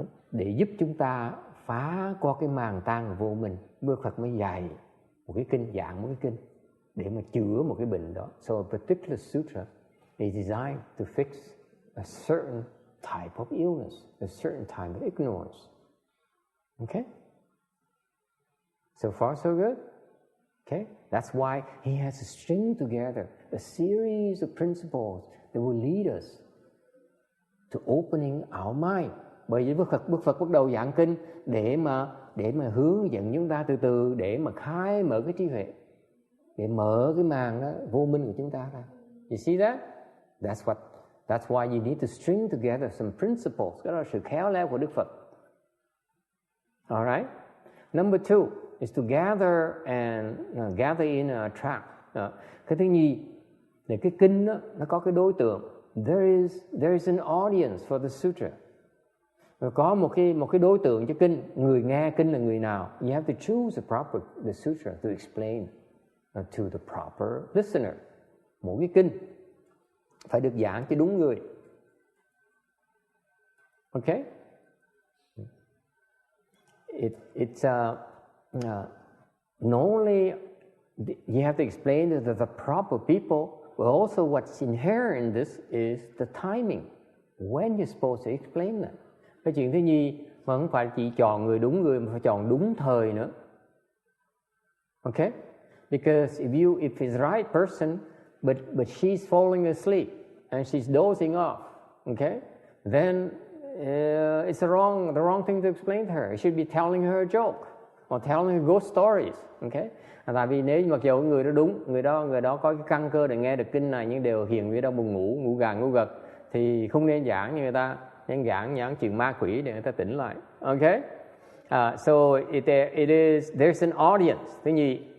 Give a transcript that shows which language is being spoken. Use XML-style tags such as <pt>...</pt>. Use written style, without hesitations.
<vi>Để giúp chúng ta phá qua cái màn tan vô minh, Đức Phật mới dạy một cái kinh, giảng một cái kinh để mà chữa một cái bệnh đó.</vi> <en>So a particular sutra is designed to fix a certain type of illness, a certain type of ignorance. Okay? So far so good? Okay? That's why he has to string together a series of principles that will lead us to opening our mind.</en> <vi>Bởi vì Đức Phật bắt đầu giảng kinh để mà hướng dẫn chúng ta từ từ, để mà khai mở cái trí huệ, để mở cái màn đó, vô minh của chúng ta ra.</vi> <en>You see that? That's why you need to string together some principles.</en> <vi>Đó là sự khéo léo của Đức Phật.</vi> <en>All right? Number 2 is to gather in a track.</en> <vi>Cái thứ nhì là cái kinh đó, nó có cái đối tượng.</vi> <en>There is an audience for the sutra.</en> <vi>Có một cái đối tượng cho kinh, người nghe kinh là người nào.</vi> <en>You have to choose the sutra to explain to the proper listener.</en> <vi>Mỗi cái kinh phải được giảng cho đúng người.</vi> <en>Okay? It's not only you have to explain to the proper people, but also what's inherent in this is the timing. When you're supposed to explain that.</en> <vi>Cái chuyện thứ nhì mà không phải chỉ chọn người đúng người, mà phải chọn đúng thời nữa.</vi> <en>Okay? Because if it's the right person, but she's falling asleep and she's dozing off, okay? Then it's the wrong thing to explain to her. You should be telling her a joke or telling her ghost stories, okay?</en> <vi>Tại vì nếu mặc dù người đó đúng, người đó có cái căn cơ để nghe được kinh này, nhưng đều hiện người đó buồn ngủ gà ngủ gật, thì không nên giảng như người ta, nên giảng chuyện ma quỷ để người ta tỉnh lại. Okay?</vi> <en>So there's an audience.</en>